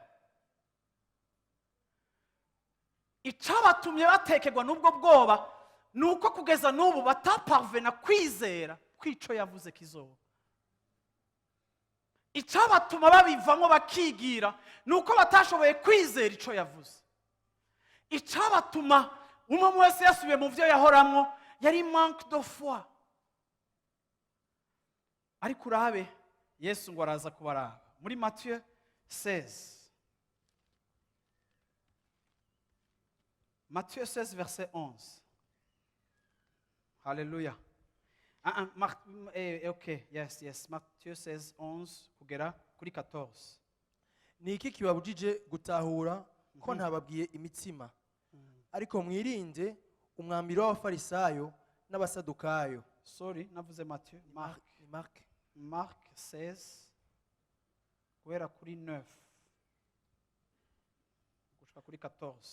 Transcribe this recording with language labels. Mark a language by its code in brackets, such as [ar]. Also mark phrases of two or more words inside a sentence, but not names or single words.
[rn] Icabatumye batekerwa n'ubwo bwoba nuko kugeza n'ubu bataparvena kwizera kwico yavuze kizoba. Icabatuma babivamo bakigira nuko batashoboye kwizera ico yavuze. Icabatuma umwe wese yasubiye mu byo yahoramwo yari [fr] manque de foi. [rn] Ariko urabe Yesu ngo araza kubaraba muri Matthieu 16. Matthieu 16 verset 11. [en] Alléluia. Okay, yes. [rn] Matthieu 16, 11 kugera kuri 14. Ni iki kibabujije gutahura ko ntababwiye imitsima, ariko mwirinde umwambiro w'abafarisayo n'abasadukayo. Sorry, navuze Matthieu. Marc 16 kugera kuri 9 gushika kuri 14.